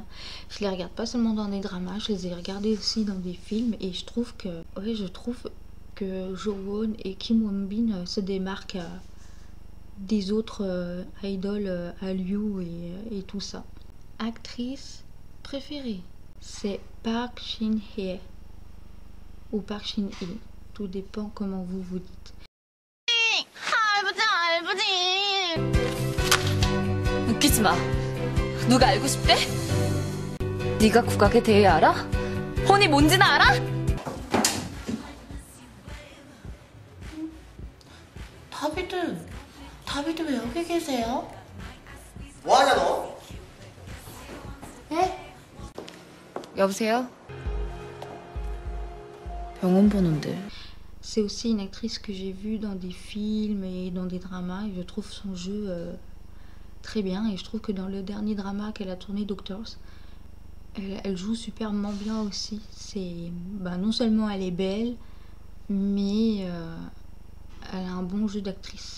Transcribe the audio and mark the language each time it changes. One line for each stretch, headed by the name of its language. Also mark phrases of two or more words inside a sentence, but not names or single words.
French: Je les regarde pas seulement dans des dramas, je les ai regardés aussi dans des films et je trouve que Jo-won et Kim Won-bin se démarquent des autres idoles Hallyu et tout ça. Actrice préférée, c'est Park Shin-hye ou Park Shin-hye. Tout dépend comment vous vous dites.
Korean: 웃기지 마. 누가 알고 싶대? 네가 국악에 대해 알아? 혼이 뭔지는 알아? 다비드 왜 여기 계세요? 뭐하냐 너? 네? 여보세요? 병원 보는데.
French: C'est aussi une actrice que j'ai vue dans des films et dans des dramas et je trouve son jeu très bien et je trouve que dans le dernier drama qu'elle a tourné, Doctors, elle joue superbement bien aussi. Non seulement elle est belle, mais elle a un bon jeu d'actrice.